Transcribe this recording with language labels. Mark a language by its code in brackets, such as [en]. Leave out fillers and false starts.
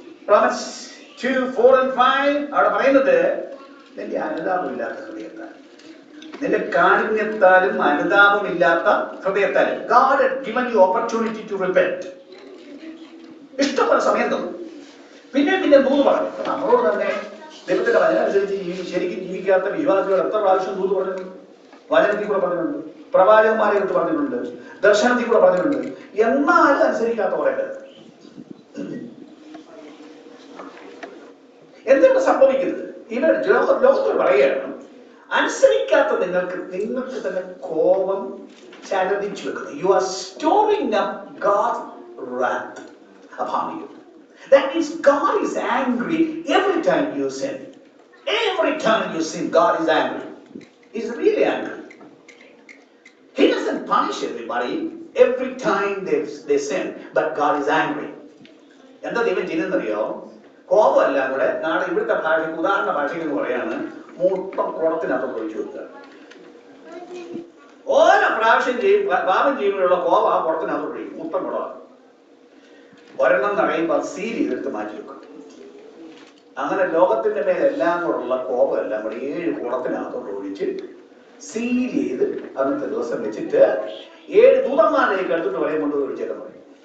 [en] Romans 2:4 and 5 [ml] അവിടെ പറയുന്നത് നിന്റെ അനുതാപമില്ലാത്ത ഹൃദയത്താൽ, നിന്റെ കാഠിന്യത്താലും അനുതാപമില്ലാത്ത ഹൃദയത്താലും. [en] God had given you opportunity to repent. [ml] ഇഷ്ടംപോലെ സമയം തന്നു. പിന്നെ 3 പറഞ്ഞു. നമ്മളോട് തന്നെ ദൈവത്തിന്റെ വചനം അനുസരിച്ച് ശരിക്കും ജീവിക്കാത്ത വിശ്വാസികൾ എത്ര പ്രാവശ്യം ദൂത് പറഞ്ഞിട്ടുണ്ട്? വചനത്തിൽ കൂടെ പറഞ്ഞിട്ടുണ്ട്, പ്രവാചകന്മാരെ കുറിച്ച് പറഞ്ഞിട്ടുണ്ട്, ദർശനത്തിൽ കൂടെ പറഞ്ഞിട്ടുണ്ട്. എന്നാലും അനുസരിക്കാത്ത കുറെ പേര്. എന്താണ് സംഭവിക്കുന്നത്? ഇവർ ലോകത്തോട് പറയുകയാണ്, അനുസരിക്കാത്ത നിങ്ങൾക്ക് തന്നെ കോപം ചലതിച്ചു വെക്കുന്നു. [en] You are storing up God's wrath upon you. That means God is angry every time you sin. Every time you sin, God is angry. He's really angry. He doesn't punish everybody every time they sin, but God is angry. [ml] എന്താ ദൈവം ചെയ്യുന്നറിയോ? കോപമെല്ലാം കൂടെ നാളെ ഇവിടുത്തെ ഭാഷയ്ക്ക്, ഉദാഹരണ ഭാഷയ്ക്ക് എന്ന് പറയാണ്, മൊത്തം കുളത്തിനകത്ത് ഒഴിച്ചു വെക്കുക. ഓരോ പ്രാവശ്യം പാപം ചെയ്യുമ്പോഴുള്ള കോപം ആ കുളത്തിനകത്ത് ഒഴിക്കും, മൊത്തം കുളമാണ്. ഒരെണ്ണം നിറയുമ്പോൾ സീൽ ചെയ്തെടുത്ത് മാറ്റി വെക്കും. അങ്ങനെ ലോകത്തിന്റെ മേലെല്ലാം കൂടെയുള്ള കോപം എല്ലാം കൂടെ 7 കുളത്തിനകത്തോട്ട് ഒഴിച്ച് സീൽ ചെയ്ത് അന്നത്തെ ദിവസം വെച്ചിട്ട് 7 ദൂതന്മാരിലേക്ക് എടുത്തിട്ട് വരെയും കൊണ്ട് ഒഴിച്ചേക്കാൻ പറയും.